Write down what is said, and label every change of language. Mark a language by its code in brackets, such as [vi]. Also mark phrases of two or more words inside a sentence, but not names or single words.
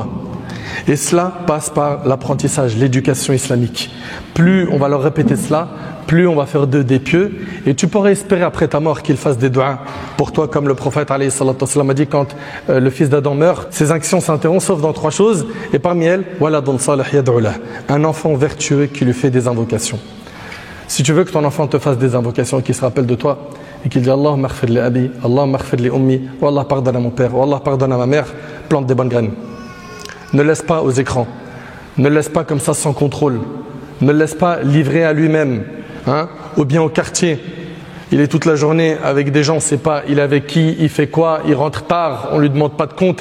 [fr] Et cela passe par l'apprentissage, l'éducation islamique. Plus on va leur répéter cela, plus on va faire d'eux des pieux. Et tu pourrais espérer après ta mort qu'ils fassent des du'as pour toi, comme le prophète [ar] عليه الصلاة والسلام [fr] a dit quand le fils d'Adam meurt, ses actions s'interrompent sauf dans 3 choses. Et parmi elles, [ar] ولد صالح يدعو له, [fr] un enfant vertueux qui lui fait des invocations. Si tu veux que ton enfant te fasse des invocations et qu'il se rappelle de toi, et qu'il dit [ar] اللهم اغفر لي أبي اللهم اغفر لي أمي, [fr] ou Allah pardonne à mon père, ou Allah pardonne à ma mère, plante des bonnes graines. Ne laisse pas aux écrans, ne laisse pas comme ça sans contrôle, ne laisse pas livrer à lui-même, ou bien au quartier. Il est toute la journée avec des gens, on ne sait pas il est avec qui, il fait quoi, il rentre tard, on ne lui demande pas de compte.